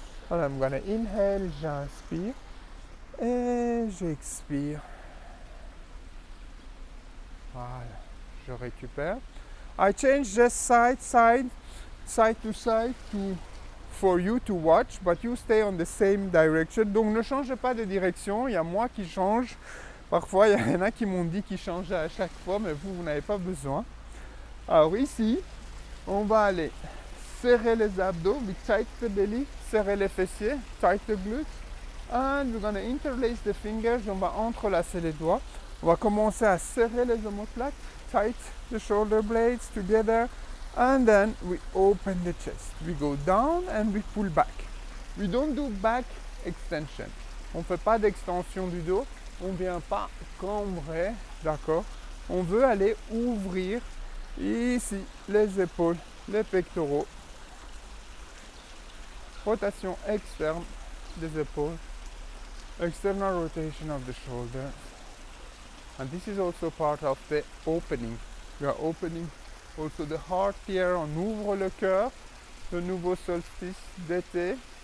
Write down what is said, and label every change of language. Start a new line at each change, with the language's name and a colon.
English: And I'm gonna inhale,
French: j'inspire et j'expire. Voilà, je récupère.
English: I change just side to side for you to watch, but you stay on the same direction.
French: Donc ne changez pas de direction, il y a moi qui change. Parfois, il y en a qui m'ont dit qu'ils changeaient à chaque fois, mais vous n'avez pas besoin. Alors ici, on va aller serrer les abdos,
English: we tight the belly,
French: serrer les fessiers,
English: tight the glutes, and we're gonna interlace the fingers,
French: on va entrelacer les doigts. On va commencer à serrer les omoplates,
English: tight the shoulder blades together, and then we open the chest. We go down and we pull back. We don't do back extension.
French: On ne fait pas d'extension du dos. On ne vient pas cambrer, d'accord? On veut aller ouvrir ici les épaules, les pectoraux. Rotation externe des épaules.
English: External rotation of the shoulder. And this is also part of the opening. We are opening also the heart here.
French: On ouvre le cœur. Le nouveau solstice d'été.